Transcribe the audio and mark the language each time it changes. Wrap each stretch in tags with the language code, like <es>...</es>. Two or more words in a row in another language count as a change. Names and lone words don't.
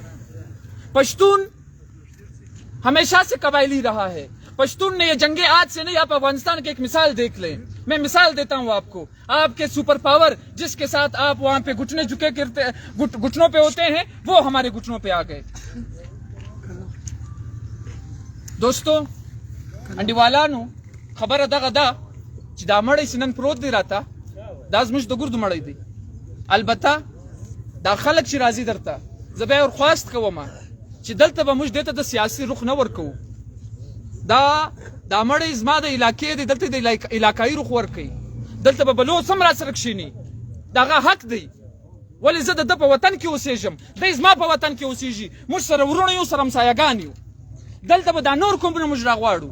<ur>پشتون ہمیشہ سے قبائلی رہا ہے، پشتون نے یہ جنگیں آج سے نہیں، آپ افغانستان کی ایک مثال دیکھ لیں۔ میں مثال دیتا ہوں آپ کو، آپ کے</ur> <en>super power</en> <ur>جس کے ساتھ آپ وہاں پہ گھٹنے جھکے کرتے گھٹنوں پہ ہوتے ہیں، وہ ہمارے گھٹنوں پہ آ گئے۔</ur> <ps>دوستو انڈیوالانو خبر دا چې دا مړی سنن پروت دی راته، دا زموږ د ګردو مړی دی، البته دا خلک چې راځي درته زه بیا ورخواست کوم چې دلته به موږ دې ته د سیاسي رخ نه ورکوو، دا مړی زما د علاقې دی، دلته د علاقایي رخ ورکوي، دلته به بلوڅ هم راسره کښېني، د هغه حق دی، ولې زه د ده په وطن کې اوسېږم، دی زما په وطن کې اوسېږي، موږ سره ورونه یو، سره همسایهګان یو، دلته به دا نور قومونه موږ راغواړو۔</ps>